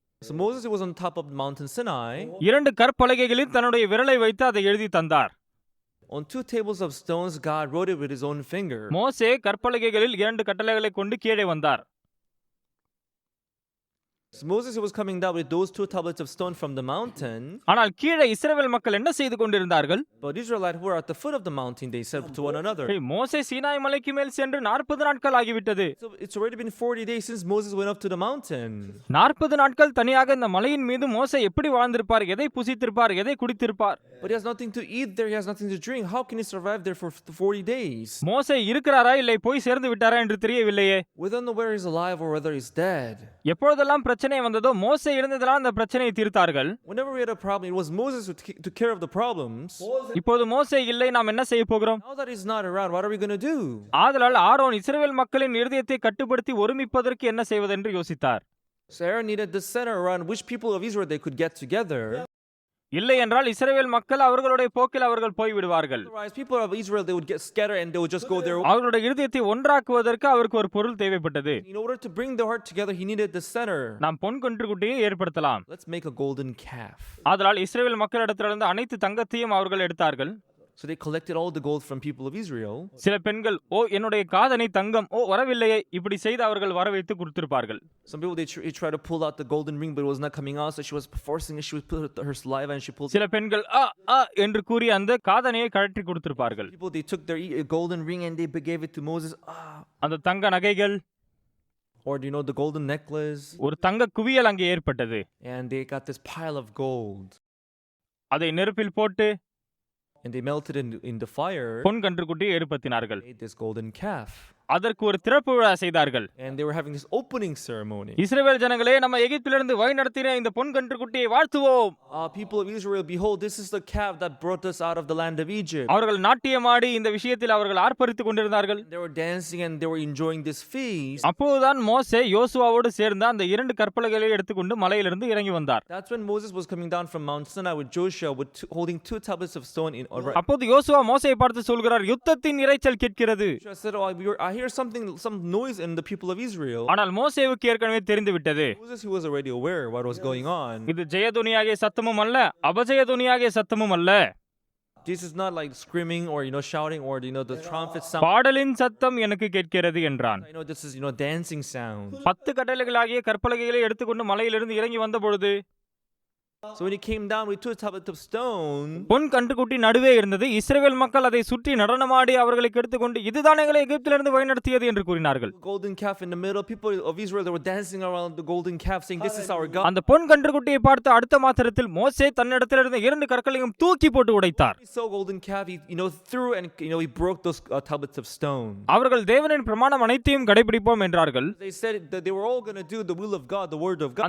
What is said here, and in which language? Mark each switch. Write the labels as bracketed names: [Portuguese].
[English] So Moses was on top of Mountain Sinai. [Tamil] 2 கற்பலகைகளில் தன்னுடைய விரலை வைத்து அதை எழுதி தந்தார். [English] On 2 tables of stones, God wrote it with his own finger. [Tamil] மோசே கற்பலகைகளில் 2 கட்டளைகளை கொண்டு கீழே வந்தார். [English] So Moses was coming down with those 2 tablets of stone from the mountain. [Tamil] ஆனால் கீழே இஸ்ரவேல் மக்கள் என்ன செய்து கொண்டிருந்தார்கள்? [English] But Israelites who were at the foot of the mountain, they said to one another. [Tamil] மோசே சீனாய் மலைக்கு மேல் சென்று 40 நாட்கள் ஆகிவிட்டது. [English] So it's already been 40 days since Moses went up to the mountain. [Tamil] 40 நாட்கள் தனியாக இந்த மலையின் மீது மோசே எப்படி வாழ்ந்திருப்பார்? எதை புசித்திருப்பார்? எதை குடித்திருப்பார்? [English] But he has nothing to eat there, he has nothing to drink. How can he survive there for 40 days? [Tamil] மோசே இருக்கிறாரா இல்லை போய் சேர்ந்து விட்டாரா என்று தெரியவில்லையே. [English] We don't know whether he's alive or whether he's dead. [Tamil] எப்பொழுதெல்லாம் பிரச்சனை வந்ததோ மோசே இருந்ததால் அந்த பிரச்சனையை தீர்த்தார்கள். [English] Whenever we had a problem, it was Moses who took care of the problems. [Tamil] இப்போது மோசே இல்லை, நாம் என்ன செய்ய போகிறோம்? [English] Now that he's not around, what are we going to do? [Tamil] ஆதலால் ஆரோன் இஸ்ரவேல் மக்களின் இருதயத்தை கட்டுப்படுத்தி ஒருமிப்பதற்கு என்ன செய்வதென்று யோசித்தார். [English] So Aaron needed the center around which people of Israel they could get together. [Tamil] இல்லை என்றால் இஸ்ரவேல் மக்கள் அவர்களுடைய போக்கில் அவர்கள் போய் விடுவார்கள். [English] Otherwise, people of Israel they would get scattered and they would just go their way. [Tamil] அவர்களுடைய இருதயத்தை ஒன்றாக்குவதற்கு அவருக்கு ஒரு பொருள் தேவைப்பட்டது. [English] In order to bring the heart together, he needed the center. [Tamil] நாம் பொன் கன்றுக்குட்டியை ஏற்படுத்தலாம். [English] Let's make a golden calf. [Tamil] ஆதலால் இஸ்ரவேல் மக்களிடத்திலிருந்து அனைத்து தங்கத்தையும் அவர்கள் எடுத்தார்கள். [English] So they collected all the gold from people of Israel. [Tamil] சில பெண்கள், ஓ என்னுடைய காதணி தங்கம், ஓ வரவில்லையே, இப்படி செய்து அவர்கள் வர வைத்து கொடுத்திருப்பார்கள். [English] Some people they try to pull out the golden ring, but it was not coming out, so she was forcing it. She would put her saliva and she pulled. [Tamil] சில பெண்கள் என்று கூறி அந்த காதணியை கழற்றி கொடுத்திருப்பார்கள். [English] People they took their golden ring and they gave it to Moses. [Tamil] அந்த தங்க நகைகள், [English] or the golden necklace. [Tamil] ஒரு தங்க குவியல் அங்கே ஏற்பட்டது. [English] And they got this pile of gold. [Tamil] அதை நெருப்பில் போட்டு [English] and they melted in the fire. [Tamil] Pon கன்றுக்குட்டியை ஏற்படுத்தினார்கள். [English] Made this golden calf. [Tamil] அதற்கு ஒரு திறப்பு விழா செய்தார்கள். [English] And they were having this opening ceremony. [Tamil] இஸ்ரவேல் ஜனங்களே, நம்ம எகிப்திலிருந்து வழி நடத்தின இந்த பொன் கன்றுக்குட்டியை வாழ்த்துவோம். [English] People of Israel, behold, this is the calf that brought us out of the land of Egypt. [Tamil] அவர்கள் நாட்டியமாடி இந்த விஷயத்தில் அவர்கள் ஆர்ப்பரித்துக் கொண்டிருந்தார்கள். [English] They were dancing and they were enjoying this feast. [Tamil] அப்போதுதான் மோசே யோசுவாவோடு சேர்ந்து அந்த 2 கற்பலகைகளை எடுத்துக்கொண்டு மலையிலிருந்து இறங்கி வந்தார். [English] That's when Moses was coming down from Mount Sinai with Joshua holding 2 tablets of stone in. [Tamil] அப்போது யோசுவா மோசேயை பார்த்து சொல்கிறார், யுத்தத்தின் இரைச்சல் கேட்கிறது. [English] Joshua said, I hear some noise in the people of Israel. [Tamil] ஆனால் மோசேவுக்கு ஏற்கனவே தெரிந்து விட்டது. [English] Moses, he was already aware what was going on. [Tamil] இது ஜெயதுனியாகிய சத்தமும் அல்ல, அபஜயதுனியாகிய சத்தமும் அல்ல. [English] This is not like screaming or shouting or the trumpet sound. [Tamil] பாடலின் சத்தம் எனக்கு கேட்கிறது என்றான். [English] This is dancing sound. [Tamil] 10 கட்டளைகளாகிய கற்பலகைகளை எடுத்துக்கொண்டு மலையிலிருந்து இறங்கி வந்த பொழுது [English] So when he came down with 2 tablets of stone, [Tamil] பொன் கன்றுக்குட்டி நடுவே இருந்தது. இஸ்ரவேல் மக்கள் அதை சுற்றி நடனமாடி அவர்களை கெடுத்துக்கொண்டு இதுதான் எங்களை எகிப்திலிருந்து வழிநடத்தியது என்று கூறினார்கள். [English] golden calf in the middle, people of Israel, they were dancing around the golden calf saying, this is our God. [Tamil] அந்த பொன் கன்றுக்குட்டியை பார்த்து அடுத்த மாத்திரத்தில் மோசே தன்னிடத்தில் இருந்த 2 கற்களையும் தூக்கி போட்டு உடைத்தார். [English] He saw golden calf, he threw and he broke those tablets of stone. [Tamil] அவர்கள் தேவனின் பிரமாணம் அனைத்தையும் கடைபிடிப்போம் என்றார்கள். [English] They said that they were all going to do the will of God, the word of God.